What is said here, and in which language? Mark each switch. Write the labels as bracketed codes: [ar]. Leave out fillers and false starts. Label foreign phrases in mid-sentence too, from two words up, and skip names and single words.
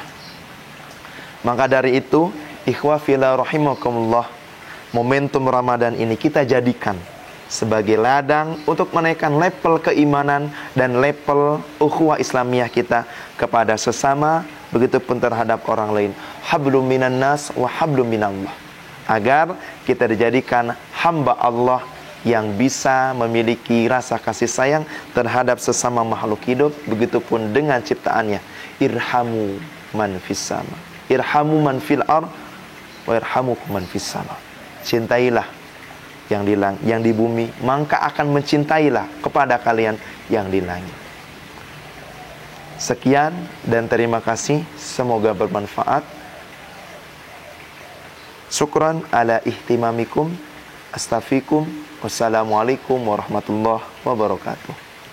[id] Maka dari itu, [ar] إخوة في الله رحمكم الله, [id] momentum Ramadan ini kita jadikan sebagai ladang untuk menaikkan level keimanan dan level ukhuwah Islamiyah kita kepada sesama, begitupun terhadap orang lain. [ar] حبل من الناس وحبل من الله. [id] Agar kita dijadikan hamba Allah yang bisa memiliki rasa kasih sayang terhadap sesama makhluk hidup, begitupun dengan ciptaannya. [ar] ارحموا من في السماء ارحموا من في الأرض وارحمكم من في السماء. [id] Cintailah yang di bumi, maka akan mencintailah kepada kalian yang di langit. Sekian dan terima kasih, semoga bermanfaat. [ar] شكرا على اهتمامكم. Astaghfirukum. والسلام عليكم ورحمة الله وبركاته.